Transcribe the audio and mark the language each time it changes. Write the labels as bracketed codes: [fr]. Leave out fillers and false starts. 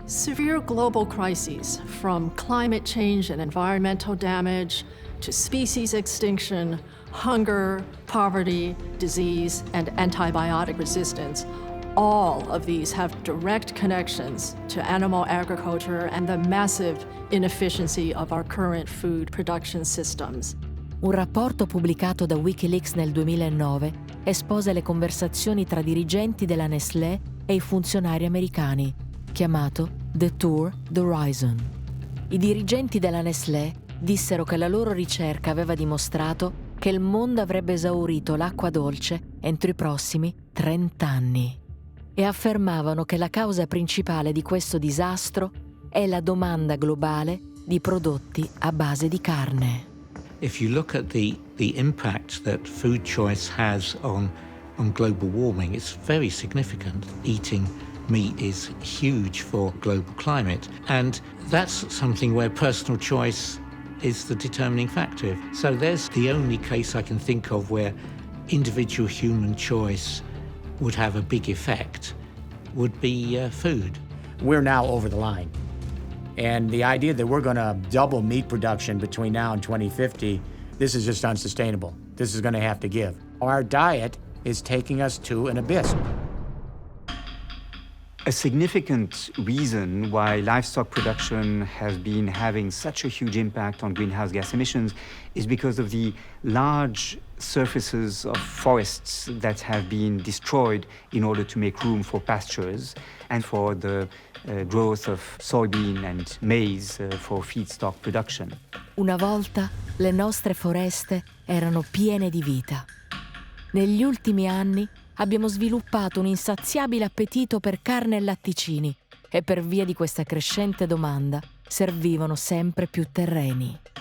[en] Severe global crises, from climate change and environmental damage to species extinction, hunger, poverty, disease, and antibiotic resistance, all of these have direct connections to animal agriculture and the massive inefficiency of our current food production systems. [it] Un rapporto pubblicato da Wikileaks nel 2009 espose le conversazioni tra dirigenti della Nestlé e i funzionari americani, chiamato The Tour d'Horizon. I dirigenti della Nestlé dissero che la loro ricerca aveva dimostrato che il mondo avrebbe esaurito l'acqua dolce entro i prossimi 30 anni e affermavano che la causa principale di questo disastro è la domanda globale di prodotti a base di carne. [en] If you look at the impact that food choice has on global warming, it's very significant. Eating meat is huge for global climate, and that's something where personal choice is the determining factor. So there's the only case I can think of where individual human choice would have a big effect would be food. We're now over the line. And the idea that we're going to double meat production between now and 2050, this is just unsustainable. This is going to have to give. Our diet is taking us to an abyss. A significant reason why livestock production has been having such a huge impact on greenhouse gas emissions is because of the large surfaces of forests that have been destroyed in order to make room for pastures and for the growth of soybean and maize for feedstock production. [it] Una volta le nostre foreste erano piene di vita. Negli ultimi anni abbiamo sviluppato un insaziabile appetito per carne e latticini e per via di questa crescente domanda servivano sempre più terreni.